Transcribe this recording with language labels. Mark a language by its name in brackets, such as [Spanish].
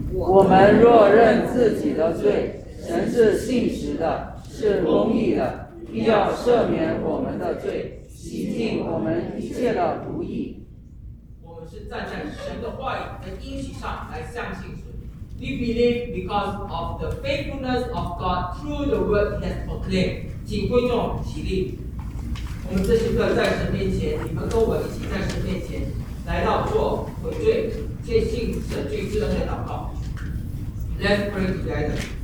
[Chinese] 我们若认自己的罪，神是信实的，是公义的，必要赦免我们的罪，洗净我们一切的不义。我们是站在神的话语的应许上来相信。 [English] We believe because of the faithfulness of God through the word He has proclaimed. [Chinese] 请会众起立。我们这时刻在神面前，你们跟我一起在神面前来到做悔罪、切信神罪之恩的祷告。 [English] Let's pray together.